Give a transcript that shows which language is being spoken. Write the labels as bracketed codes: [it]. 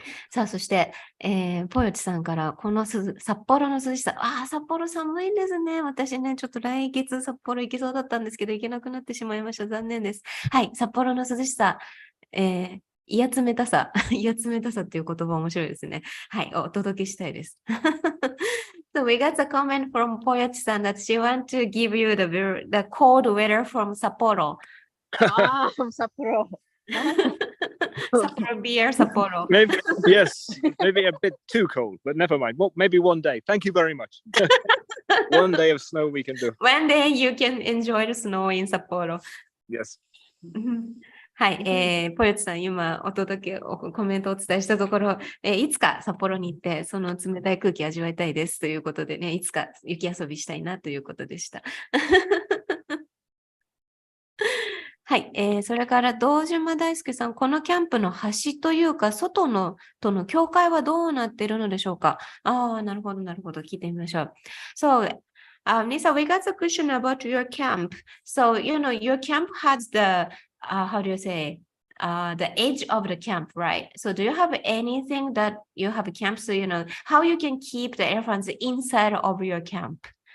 [ja] さあ、そして、ポヨチさんから、この札幌の涼しさ、札幌寒いんですね。私ね、ちょっと来月札幌行きそうだったんですけど、行けなくなってしまいました。残念です。はい、札幌の涼しさ、冷めたさ、冷めたさっていう言葉面白いですね。はい、お届けしたいです。 [en] So we got a comment from Poyochi-san that she wants to give you the cold weather from Sapporo. From Sapporo. Sapporo beer, Sapporo. Maybe, yes, maybe a bit too cold, but never mind. Well, maybe one day. Thank you very much. One day of snow we can do. One day you can enjoy the snow in Sapporo. Yes. [ja] はい、ポヨチさん、今コメントをお伝えしたところ、いつか札幌に行って、その冷たい空気を味わいたいですということでね、いつか雪遊びしたいなということでした。はい、それから堂島大輔さん、このキャンプの端というか、外のとの境界はどうなっているのでしょうか？なるほど、なるほど。聞いてみましょう。 [en] So, Nisa, we got a question about your camp. So, your camp has the, how do you say, the edge of the camp, right? So do you have anything that you have a camp, so how you can keep the elephants inside of your camp?